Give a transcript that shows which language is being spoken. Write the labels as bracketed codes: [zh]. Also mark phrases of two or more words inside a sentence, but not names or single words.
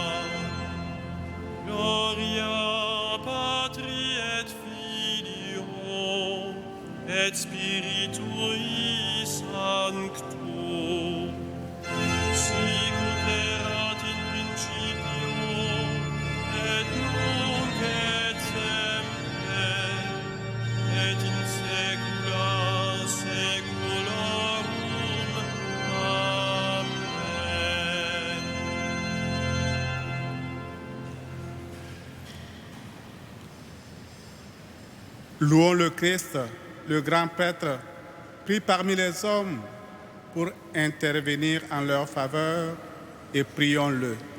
[la] Gloria Patri et Filio et Spiritui Sancto, sicut erat in principio, et nunc et semper, et in saecula saeculorum. Amen. [fr] Louons le Christ, le grand prêtre, pris parmi les hommes pour intervenir en leur faveur, et prions-le.